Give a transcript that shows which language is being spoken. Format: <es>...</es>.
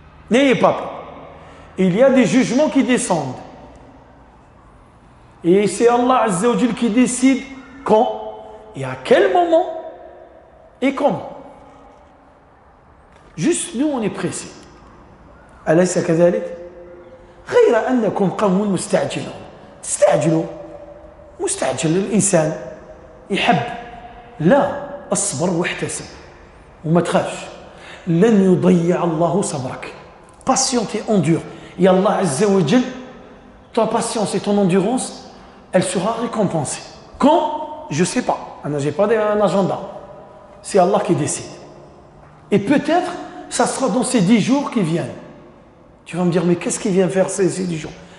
<fr>N'ayez pas peur. Il y a des jugements qui descendent. Et c'est Allah Azza wa Jal qui décide quand et à quel moment et comment. Juste nous on est pressés.</fr> <ar>أليس كذلك؟ غير أنكم قوم مستعجلون. مستعجل الإنسان يحب. لا أصبر واحتسب وما تخافش. لن يضيع الله صبرك.</ar> <fr>Patiente et endure. Et Allah Azza wa Jal, ta patience et ton endurance, elle sera récompensée. Quand? Je ne sais pas. Je n'ai pas un agenda. C'est Allah qui décide. Et peut-être, ça sera dans ces 10 jours qui viennent. Tu vas me dire, mais qu'est-ce qu'il vient faire ces 10 jours?</fr>